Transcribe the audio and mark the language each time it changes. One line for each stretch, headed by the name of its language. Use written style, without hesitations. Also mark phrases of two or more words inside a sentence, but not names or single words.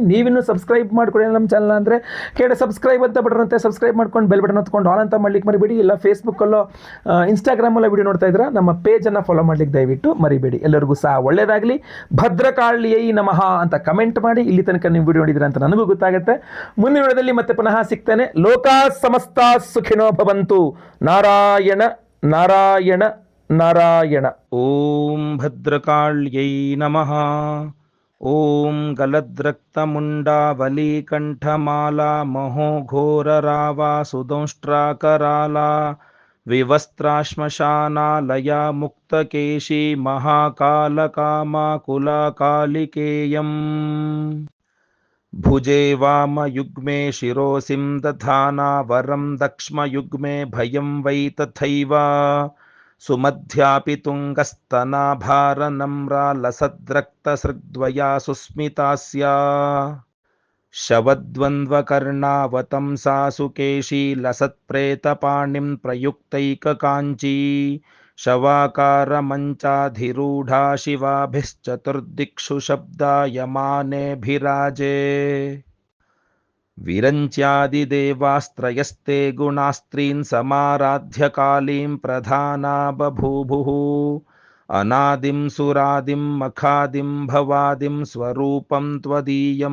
Kannada: ನೀವಿನ್ನೂ ಸಬ್ಸ್ಕ್ರೈಬ್ ಮಾಡ್ಕೊಳ್ಳಿ ನಮ್ಮ ಚಾನಲ್ ಅಂದರೆ ಕೆಳಗಡೆ ಸಬ್ಸ್ಕ್ರೈಬ್ ಅಂತ ಬಟನ್ ಸಬ್ಸ್ಕ್ರೈಬ್ ಮಾಡ್ಕೊಂಡು
English: bell button
Kannada: ಹೊತ್ಕೊಂಡು ಆಲ್ ಅಂತ ಮಾಡ್ಲಿಕ್ಕೆ ಮರಿಬೇಡಿ. ಇಲ್ಲ ಫೇಸ್ಬುಕ್ಕಲ್ಲೋ ಇನ್ಸ್ಟಾಗ್ರಾಮಲ್ಲೋ ವಿಡಿಯೋ ನೋಡ್ತಾ ಇದ್ರೆ ನಮ್ಮ ಪೇಜನ್ನು ಫಾಲೋ ಮಾಡಲಿಕ್ಕೆ ದಯವಿಟ್ಟು ಮರಿಬೇಡಿ. ಎಲ್ಲರಿಗೂ ಸಹ ಒಳ್ಳೆಯದಾಗಲಿ.
Sanskrit: ಭದ್ರಕಾಳಿಯೈ ನಮಃ
Kannada: ಅಂತ ಕಮೆಂಟ್ ಮಾಡಿ. ಇಲ್ಲಿ ತನಕ ನೀವು ವಿಡಿಯೋ ನೋಡಿದ್ರೆ ಅಂತ ನನಗೂ ಗೊತ್ತಾಗುತ್ತೆ. ಮುಂದಿನ ವಿಡಿಯೋದಲ್ಲಿ ಮತ್ತೆ ಪುನಃ ಸಿಗ್ತೇನೆ.
Sanskrit: ಲೋಕಾ ಸಮಸ್ತ ಸುಖಿನೋ ಭವಂತು. ನಾರಾಯಣ ನಾರಾಯಣ ನಾರಾಯಣ. ಓಂ ಭದ್ರಕಾಳ್ಯೈ ನಮಃ. ಓಂ ಗಲದ್ರಕ್ತಮುಂಡಾವಲೀಕಂಠಮಾಲಾ ಮಹೋಘೋರರಾವಾ ಸುದಂಷ್ಟ್ರಾಕರಾಲಾ ವಿವಸ್ತ್ರಾಶ್ಮಶಾನಾಲಯ ಮುಕ್ತಕೇಶಿ ಮಹಾಕಾಲಕಾಮಾಕುಲಕಾಲಿಕೇಯಂ. ಭುಜೆ ವಾಮಯುಗ್ಮೆ ಶಿರೋಸಿಂ ದಧಾನಾ ವರಂ ದಕ್ಷ್ಮಯುಗ್ಮೆ ಭಯಂ ವೈ ತಥೈವ. ಸುಮಧ್ಯಾಪಿ ತುಂಗಸ್ತನಾಭಾರನಮ್ರಾ ಲಸದ್ರಕ್ತಸೃಗ್ದ್ವಯಾ ಸುಸ್ಮಿತಾಸ್ಯಾ. ಶವದ್ವಂದ್ವಕರ್ಣಾವತಂಸಾ ಸುಕೇಶಿ ಲಸತ್ಪ್ರೇತಪಾಣಿಂ ಪ್ರಯುಕ್ತೈಕಕಾಂಚೀ. शवाकारमञ्चाधिरूढा शिवाभिश्चतुर्दिक्षु शब्दायमानेऽभिराजे विरञ्च्यादिदेवास्त्रयस्ते गुणास्त्रीन् समाराध्य कालीं प्रधाना बभूवुः अनादिं सुरादिं मखादिं भवादिं स्वरूपं त्वदीयं